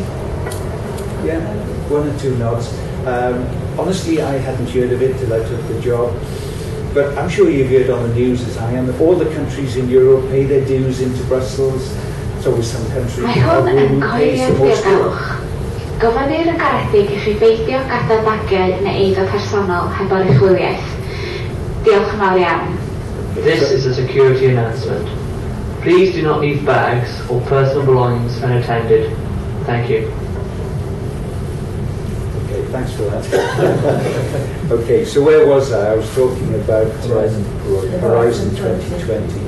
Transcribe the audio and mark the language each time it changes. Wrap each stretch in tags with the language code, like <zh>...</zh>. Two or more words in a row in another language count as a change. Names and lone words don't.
<en>Yeah, one or two nods. Honestly, I hadn't heard of it till I took the job. But I'm sure you've heard on the news, as I am, all the countries in Europe pay their dues into Brussels. There's always some country who pays the most.</en> <cy>Gofynir yn garedig I chi beidio gadael bagiau neu eiddo personol heb oruchwyliaeth. Diolch yn fawr iawn.</cy> <en>This is a security announcement. Please do not leave bags or personal belongings unattended. Thank you. Okay, thanks for that. Okay, so where was I? I was talking about Horizon 2020.</en>